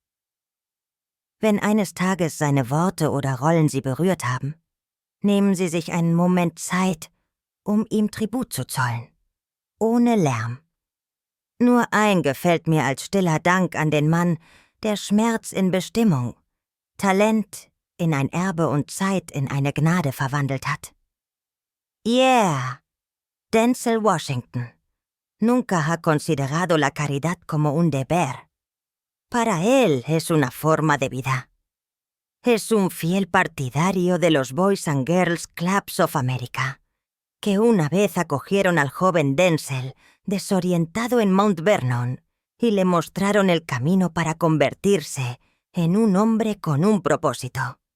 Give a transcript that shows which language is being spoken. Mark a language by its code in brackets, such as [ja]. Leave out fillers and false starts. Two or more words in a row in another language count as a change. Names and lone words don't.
[de] Wenn eines Tages seine Worte oder Rollen Sie berührt haben, nehmen Sie sich einen Moment Zeit, um ihm Tribut zu zollen, ohne Lärm. Nur ein gefällt mir als stiller Dank an den Mann, der Schmerz in Bestimmung, Talent in ein Erbe und Zeit in eine Gnade verwandelt hat. Yeah! Denzel Washington. [es] Nunca ha considerado la caridad como un deber. Para él es una forma de vida. Es un fiel partidario de los Boys and Girls Clubs of America, que una vez acogieron al joven Denzel, desorientado en Mount Vernon, y le mostraron el camino para convertirse en un hombre con un propósito.